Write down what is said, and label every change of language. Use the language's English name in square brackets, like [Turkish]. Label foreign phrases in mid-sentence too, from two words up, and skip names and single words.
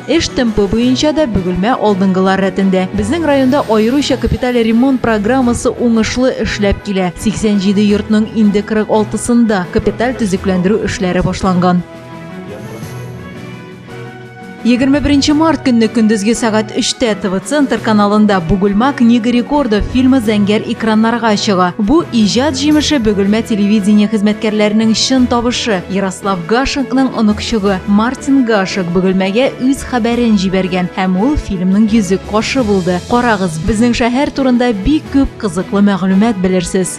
[Tatar] Эш темпы буенча да Бөгелмә алдынгылар рәтендә. Безнең районда аеруча капиталь ремонт программасы уңышлы эшләп килә. 87 йортның инде 46-сында капиталь төзекләндерү эшләре башланган. 21 март көнне көндезге сәгать 3-тә ТВ-центр каналында Бөгелмә книга рекордов фильмы зәңгәр экраннарга чыга. Бу иҗат җимеше Бөгелмә телевидение хезмәткәрләренең чын табышы. Ярослав Гашекның оныкчыгы Мартин Гашек Бөгелмәгә үз хәбәрен җибәргән һәм ул фильмның йөзек кашы булды. Карагыз, безнең шәһәр турында бик күп кызыклы мәгълүмат белерсез.